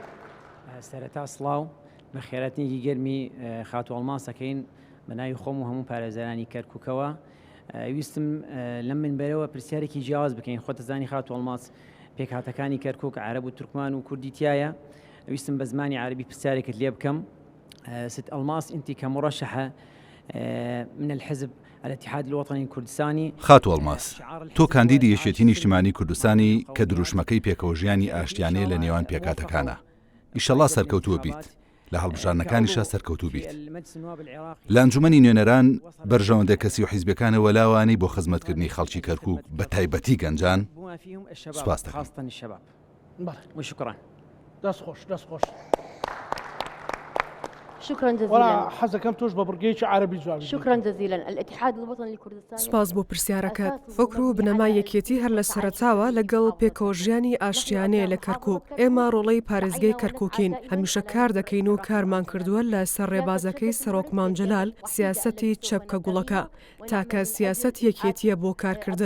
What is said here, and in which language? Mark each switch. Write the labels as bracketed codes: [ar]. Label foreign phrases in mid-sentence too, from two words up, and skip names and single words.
[ckb] سەرەتا سڵاو بە خێرەتنیکی گەرمی خاتو ئەڵماسەکەین بە ناوی خۆم و هەموو پارێزەرانی کەرکووکەوە ویستم لەم منبەرەوە پرسیارێکی جیاواز بکەین خۆتە زانی خاتو ئەڵماس پێکهاتەکانی کەرکووک عەرەب و تورکمان و کوردی تایە ویستم بە زمانی عەربی پرسیارێکت لێ بکەم [ar] ست ئەڵماس أنت كمرشحة من الحزب الاتحاد الوطني الكردستاني [ckb] خاتو ئەڵماس تۆ کاندیدی یەکێتی نیشتیمانی کوردستانی کە دروشمەکەی پێکەوەژیانی ئاشتیانەیە لە نێوان پێکاتەکانە ئیشەڵا سەرکەوتووە بیت لە هەڵبژارنەکانیشە سەرکەوتوو بیت لە ئەنجومەنی نوێنەران بەرژەوەندە کەسی و حیزبەکانە وەلاوانی بۆ خزمەتکردنی خەڵکی کەرکووک بە تایبەتی گەنجان سوپاس دەکەم [ar] وشكرا [ckb] دەست خۆش [ar] شكرا جزيلا [ckb] حەزەکەم تۆش بە بڕگەیەکی عەربی جواب [ar] شكرا جزيلا الاتحاد الوطني لكردستان [ckb] سپاس بۆ پرسیارەکەت وەکرو بنەما یەکێتی هەر لە سەرەتاوە لەگەڵ پێکەوەژیانی ئاشتیانەیە لە کەرکووک ئێمە ڕۆڵەی پارێزگای کەرکووکین هەمیشە کار دەکەین و کارمان کردووە لە سەر ڕێبازەکەی سەرۆک مامجەلال سیاسەتی چەپکە گوڵەکە تاکە سیاست یەکێتیە بۆ کارکردن